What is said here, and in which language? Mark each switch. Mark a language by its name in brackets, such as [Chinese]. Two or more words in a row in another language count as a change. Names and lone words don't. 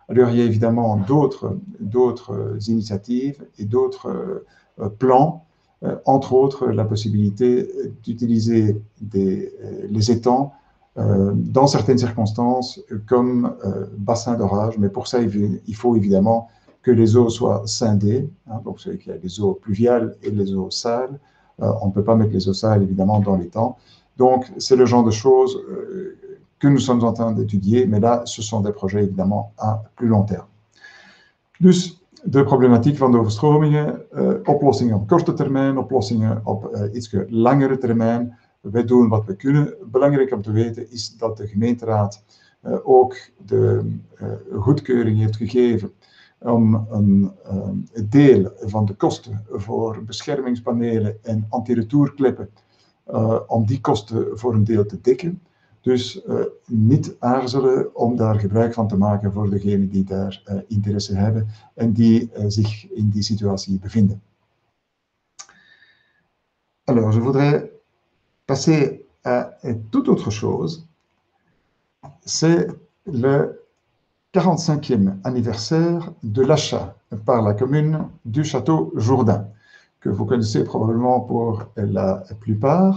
[French] Alors, il y a évidemment d'autres initiatives et d'autres plans, entre autres la possibilité d'utiliser les étangs dans certaines circonstances comme bassin d'orage, mais pour ça, il faut évidemment que les eaux soient scindées. Hein, donc, vous savez qu'il y a les eaux pluviales et les eaux sales. On ne peut pas mettre les eaux sales, évidemment, dans l'étang. Donc, c'est le genre de choses que nous sommes en train d'étudier, mais là, ce sont des projets, évidemment, à plus long terme. [Dutch] Dus de problematiek van de overstromingen, oplossingen op korte termijn, oplossingen op iets langere termijn. Wij doen wat we kunnen. Belangrijk om te weten is dat de gemeenteraad ook de goedkeuring heeft gegeven om een deel van de kosten voor beschermingspanelen en anti-retourkleppen, om die kosten voor een deel te dekken. Dus niet aarzelen om daar gebruik van te maken voor degenen die daar interesse hebben en die zich in die situatie bevinden. [French] Alors, je voudrais passer à toute autre chose. C'est le 45e anniversaire de l'achat par la commune du château Jourdain, que vous connaissez probablement pour la plupart.